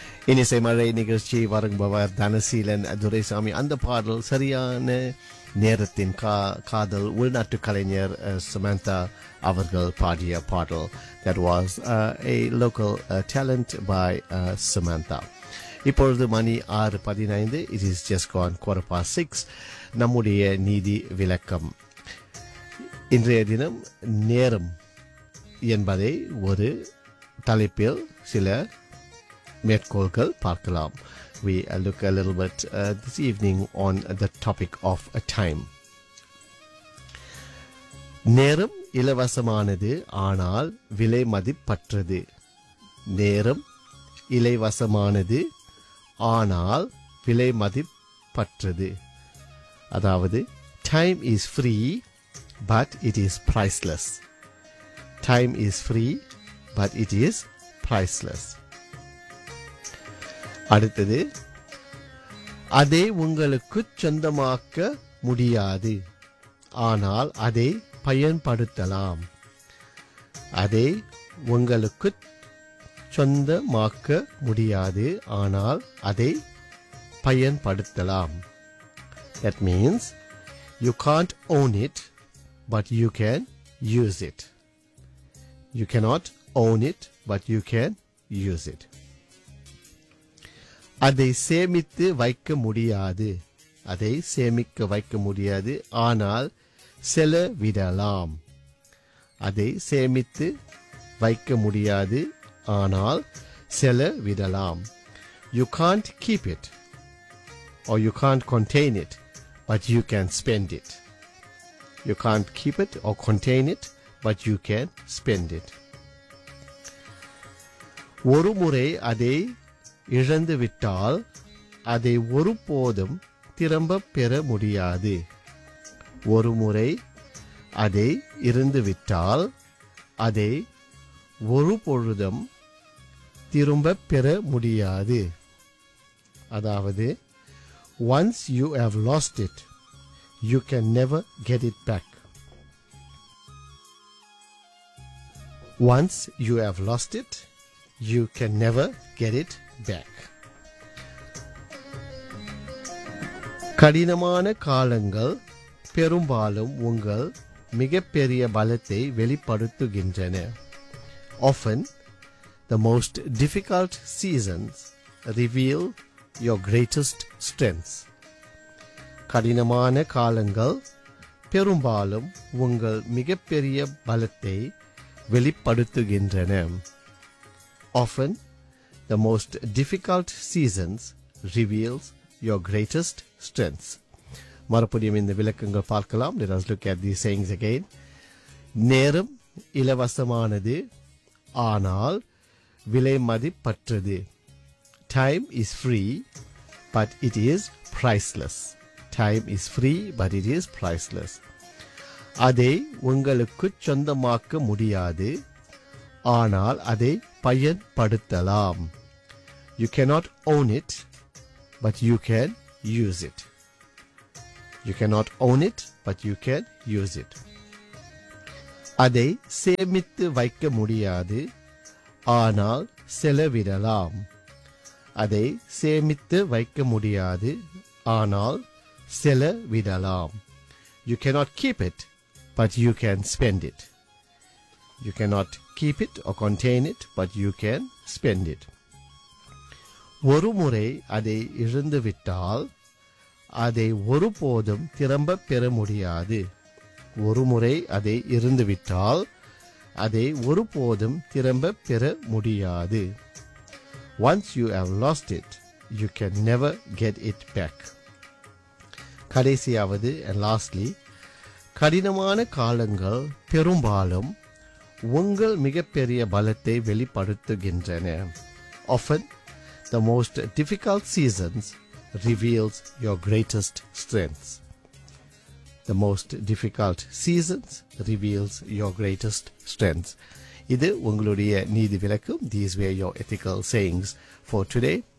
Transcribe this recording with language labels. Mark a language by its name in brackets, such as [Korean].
[Tamil] இனிசைமழை நிகழ்ச்சி வரங்குபவர் தனசீலன் துரைசாமி. அந்த பாடல் சரியான நேரத்தின் காதல் உள்நாட்டு கலைஞர் சமந்தா அவர்கள் பாடிய பாடல். [English] That was a local talent by Samantha. [Tamil] இப்பொழுது மணி 6:15. [English] It is just gone 6:15. [Tamil] நம்முடைய நீதி விளக்கம். இன்றைய தினம் நேரம் என்பதை ஒரு தலைப்பில் சில மேற்கோள்கள் பார்க்கலாம். [English] We look a little bit this evening on the topic of time. [Tamil] நேரம் இலவசமானது ஆனால் விலை மதிப்பற்றது. நேரம் இலவசமானது ஆனால் விலை மதிப்பற்றது. அதாவது [English] time is free but it is priceless. Time is free but it is priceless. [Tamil] அடுத்தது, அதை உங்களுக்கு சொந்தமாக்க முடியாது ஆனால் அதை பயன்படுத்தலாம். அதை உங்களுக்கு சொந்தமாக்க முடியாது ஆனால் அதை பயன்படுத்தலாம். [English] That means you can't own it but you can use it. You cannot own it but you can use it. [Tamil] அதை சேமித்து வைக்க முடியாது. அதை சேமிக்க வைக்க முடியாது ஆனால் செலவிடலாம். அதை சேமித்து வைக்க முடியாது ஆனால் செலவிடலாம். [English] You can't keep it or you can't contain it but you can spend it. You can't keep it or contain it but you can spend it. [Tamil] ஒருமுறை அதை இழந்து விட்டால் அதை ஒருபோதும் திரும்ப பெற முடியாது. ஒருமுறை அதை இழந்துவிட்டால் அதை ஒருபொழுதும் திரும்ப பெற முடியாது. அதாவது [English] Once you have lost it you can never get it back. Once you have lost it you can never get it back. [Tamil] கடினமான காலங்கள் பெரும்பாலும் உங்கள் மிகப்பெரிய பலத்தை வெளிப்படுத்துகின்றன. [English] Often, the most difficult seasons reveal your greatest strengths. [Tamil] கடினமான காலங்கள் பெரும்பாலும் உங்கள் மிகப்பெரிய பலத்தை வெளிப்படுத்துகின்றன. [English] Often, the most difficult seasons reveals your greatest strengths. [Tamil] மறுபடியும் இந்த விளக்கங்கள் பார்க்கலாம். [English] Let us look at these sayings again. [Tamil] நேரம் இலவசமானது ஆனால் விலை மதிப்பற்றது. [English] Time is free but it is priceless. Time is free but it is priceless. [Tamil] அதை உங்களுக்கு சொந்தமாக்க முடியாது ஆனால் அதை பயன்படுத்தலாம். [English] You cannot own it but you can use it. You cannot own it but you can use it. [Tamil] அதை சேமித்து வைக்க முடியாது ஆனால் செலவிடலாம். அதை சேமித்து வைக்க முடியாது ஆனால் செலவிடலாம். [English] You cannot keep it but you can spend it. You cannot keep it or contain it but you can spend it. [Tamil] ஒருமுறை அதை இழந்துவிட்டால் அதை ஒருபோதும் திரும்ப பெற முடியாது. ஒருமுறை அதை இழந்துவிட்டால் அதை ஒருபோதும் திரும்ப பெற முடியாது. [English] Once you have lost it, you can never get it back. [Tamil] கடைசியாவது, [English] and lastly, [Tamil] கடினமான காலங்கள் பெரும்பாலும் உங்கள் மிகப்பெரிய பலத்தை வெளிப்படுத்துகின்றன. [English] Often, the most difficult seasons reveals your greatest strengths. The most difficult seasons reveals your greatest strengths. [Tamil] இது உங்களுடைய நீதி விளக்கம். [English] These were your ethical sayings for today.